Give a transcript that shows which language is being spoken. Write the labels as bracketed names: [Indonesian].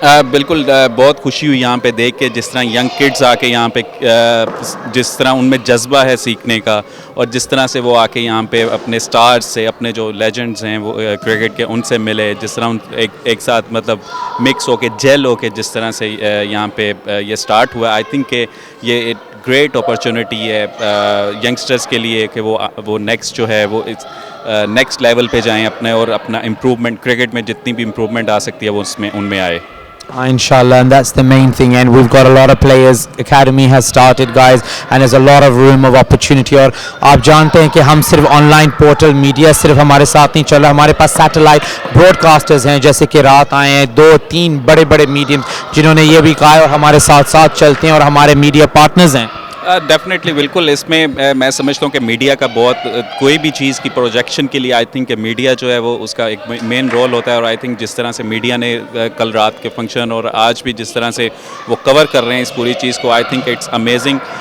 [Hindi] बिल्कुल बहुत खुशी हुई यहाँ पे देख के, जिस तरह यंग किड्स आके यहाँ पे जिस तरह उनमें जज्बा है सीखने का और जिस तरह से वो आके यहाँ पे अपने स्टार्स से, अपने जो लेजेंड्स हैं वो क्रिकेट के, उनसे मिले, जिस तरह एक साथ मतलब मिक्स होके जेल होके जिस तरह से यहाँ पे ये स्टार्ट हुआ, आई थिंक कि ये एक ग्रेट अपॉर्चुनिटी है यंगस्टर्स के लिए कि वो नेक्स्ट जो है वो नेक्स्ट लेवल पे जाएं अपने, और अपना इम्प्रूवमेंट क्रिकेट में जितनी भी इम्प्रूवमेंट आ सकती है वो उसमें उनमें आए। [English] Inshallah, and that's the main thing, and we've got a lot of players, academy has started guys, and there's a lot of room of opportunity। [Hindi] और आप जानते हैं कि हम सिर्फ ऑनलाइन पोर्टल मीडिया सिर्फ हमारे साथ नहीं चल रहा, हमारे पास सैटेलाइट ब्रॉडकास्टर्स हैं, जैसे कि रात आए हैं 2-3 बड़े बड़े मीडियम जिन्होंने ये भी कहा है और हमारे साथ साथ चलते हैं और हमारे मीडिया पार्टनर्स हैं। डेफिनेटली बिल्कुल, इसमें मैं समझता हूँ कि मीडिया का बहुत कोई भी चीज़ की प्रोजेक्शन के लिए आई थिंक कि मीडिया जो है वो उसका एक मेन रोल होता है, और आई थिंक जिस तरह से मीडिया ने कल रात के फंक्शन और आज भी जिस तरह से वो कवर कर रहे हैं इस पूरी चीज़ को, [English] I think it's amazing.